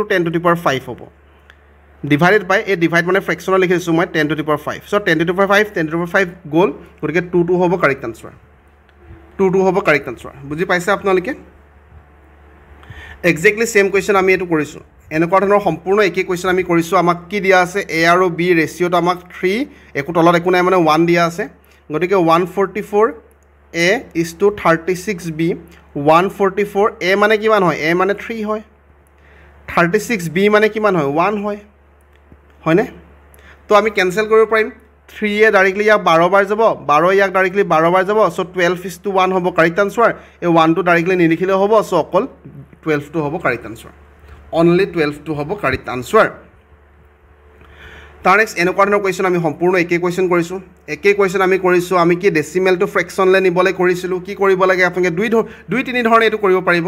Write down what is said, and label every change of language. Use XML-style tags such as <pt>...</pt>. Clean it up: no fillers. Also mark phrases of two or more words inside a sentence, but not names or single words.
<en>10 to the power 5</en> <as>হ'ব</as> <en>divided by</en> <as>এই ডিভাইড মানে ফ্ৰেকশ্যনত লিখি দিছোঁ মই</as> <en>10 to the power 5 so 10 to the power 5 10 to the power 5</en> <as>গ'ল গতিকে 2 হ'ব কাৰেক্ট আনচাৰ 2 হ'ব</as> <en>correct answer</en> <as>বুজি পাইছে আপোনালোকে</as> <en>exactly same question</en> <as>আমি এইটো কৰিছোঁ এনেকুৱা ধৰণৰ সম্পূৰ্ণ একেই কুৱেশ্যন আমি কৰিছোঁ আমাক কি দিয়া আছে এ আৰু বি ৰেচিঅ'টো আমাক 3 একো তলত একো নাই মানে 1 দিয়া আছে গতিকে</as> <en>144 a is to 36 b</en> <as>144 a মানে কিমান হয় a মানে 3 হয় 36 b মানে কিমান হয় 1 হয় হয়নে তো আমি কেনসেল কৰিব পাৰিম 3 এ ডাইৰেক্টলি ইয়াক 12 বাৰ যাব 12 ইয়াক ডাইৰেক্টলি 12 বাৰ যাব সো</as> <en>12 is to 1</en> <as>হ'ব</as> <en>correct answer</en> <as>এই 1 টো ডাইৰেক্টলি নিলিখিলে হ'ব সো অকল 12 টো হ'ব</as> <en>correct answer</en> <as>অনলি 12 টো হ'ব</as> <en>correct answer</en> <as>তাৰ নেক্সট এনেকুৱা ধৰণৰ কুৱেশ্যন আমি সম্পূৰ্ণ একেই কুৱেশ্যন কৰিছোঁ একেই কুৱেশ্যন আমি কৰিছোঁ আমি কি ডেচিমেলটো ফ্ৰেকশ্যনলৈ নিবলৈ কৰিছিলোঁ কি কৰিব লাগে আপোনালোকে দুই তিনি ধৰণে এইটো কৰিব</as>